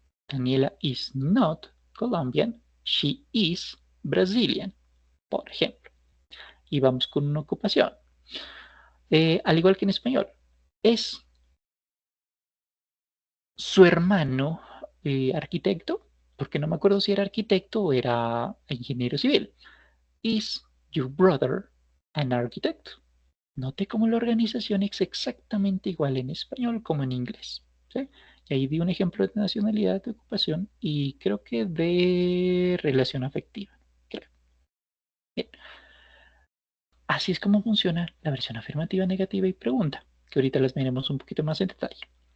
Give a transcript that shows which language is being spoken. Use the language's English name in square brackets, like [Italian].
[English] Daniela is not Colombian, she is Brazilian, [Spanish] por ejemplo. Y vamos con una ocupación. Al igual que en español, es su hermano arquitecto, porque no me acuerdo si era arquitecto o era ingeniero civil. [English] Is your brother an architect? [Spanish] Note cómo la organización es exactamente igual en español como en inglés. ¿Sí? Y ahí di un ejemplo de nacionalidad, de ocupación y creo que de relación afectiva. Creo. Bien. Así es como funciona la versión afirmativa, negativa y pregunta, que ahorita las veremos un poquito más en detalle.